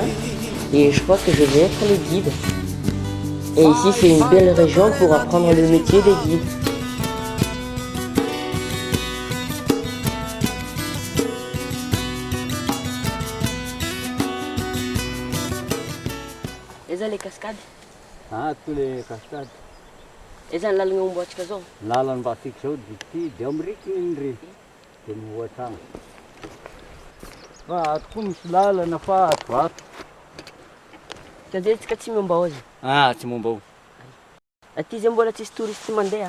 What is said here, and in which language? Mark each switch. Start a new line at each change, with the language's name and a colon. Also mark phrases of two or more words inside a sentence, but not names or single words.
French: Et je crois que je vais être le guide. Et ici, c'est une belle région pour apprendre le métier des guides. Eza les cascades? Ah, tous les cascades.
Malagasy: Eza ny lalagna omboatsika zao? Lalany mbatsika zao ity dia amiriky ry dia mivoatra agny. Fa ato koa misy lalana fa atoato. Kajentsika tsy momba ao azy? Ah, tsy momba ao. Aty zay mbola tsisy touriste mandeha?